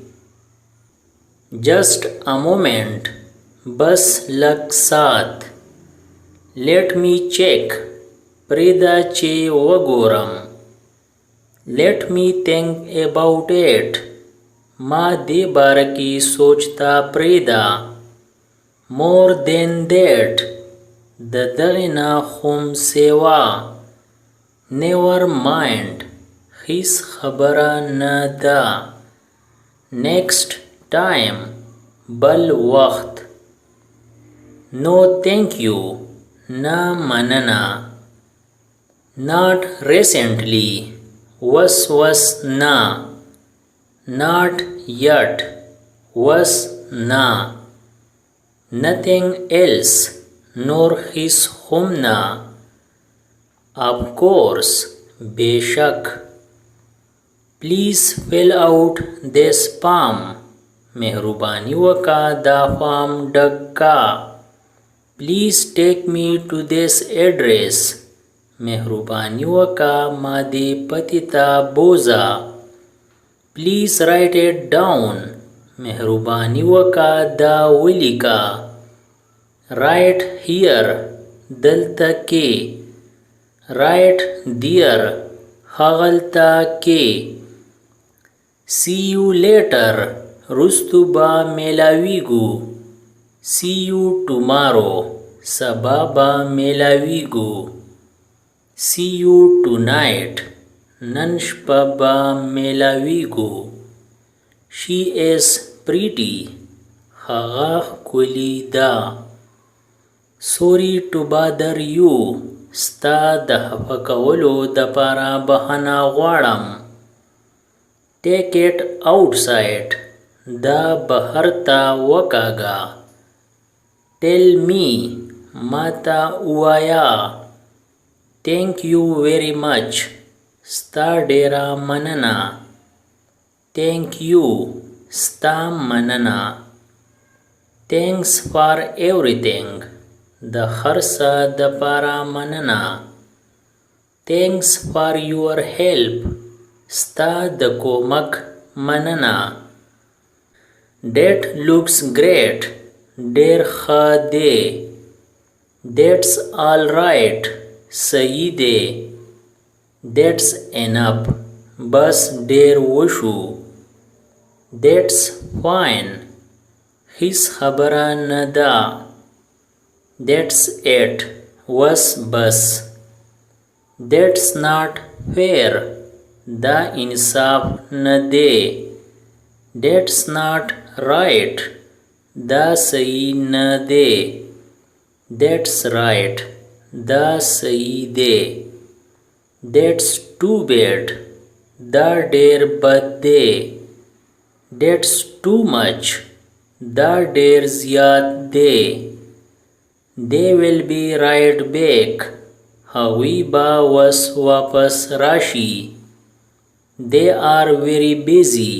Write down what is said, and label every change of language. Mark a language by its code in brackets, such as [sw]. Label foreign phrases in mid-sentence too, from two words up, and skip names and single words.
[en] Just a moment. [ps] بس لږ سات. [en] Let me check. [ps] پرېږده چې وګورم. [en] Let me think about it. [ps] ما دې باره کې سوچ ته پرېږده. [en] More than that. [ps] د دغې نه هم سیوا. [en] Never mind. [ps] هیڅ خبره نه ده. [en] Next time. [ps] بل وخت. [en] No thank you. [ps] نه مننه. [en] Not recently. [ps] وس نه. [en] Not yet. [ps] وس نه. [en] Nothing else. [ps] نور هیڅ هم نه. [en] Of course. بیشک. Please fill out this form. [ps] مهرباني وکړه دا فارم ډک کړه. [en] Please take me to this address. [ps] مهرباني وکړه ما دې پتې ته بوځه. [en] Please write it down. [ps] مهرباني وکړه دا ولیکه. [en] Right here. [ps] دلته کې. [en] Right there. [ps] هغلته کې. [en] See you later. [ps] رستو به میلاویږو. [en] See you tomorrow. [ps] سبا به میلاویږو. [en] See you tonight. [ps] نن شپه به میلاویږو. [en] She is pretty. [ps] هغه ښکلې ده. [en] Sorry to bother you. [ps] ستا د خفه کولو دپاره بخښنه غواړم. [en] Take it outside. [ps] دا بهر ته وکاږه. [en] Tell me. [ps] ما ته ووایه. [en] Thank you very much. [ps] ستا ډیره مننه. [en] Thank you. [ps] ستا مننه. [en] Thanks for everything. [ps] د هر څه دپاره مننه. [en] Thanks for your help. [ps] ستا د کومک مننه. [en] That looks great. [ps] ډیر ښه دی. [en] That's all right. [ps] صحیح دی. [en] That's enough. [ps] بس ډیر وشو. [en] That's fine. [ps] هیڅ خبره نه ده. [en] That's it. [ps] وس بس. [en] That's not fair. [ps] دا انصاف نه دی. [en] That's not right. [ps] دا صحیح نه دی. [en] That's right. [ps] دا صحیح دی. [en] That's too bad. [ps] دا ډیر بد دی. [en] That's too much. [ps] دا ډیر زیات دی. [en] They will be right back. [ps] هغوی به وس واپس راشي. [en] They are very busy.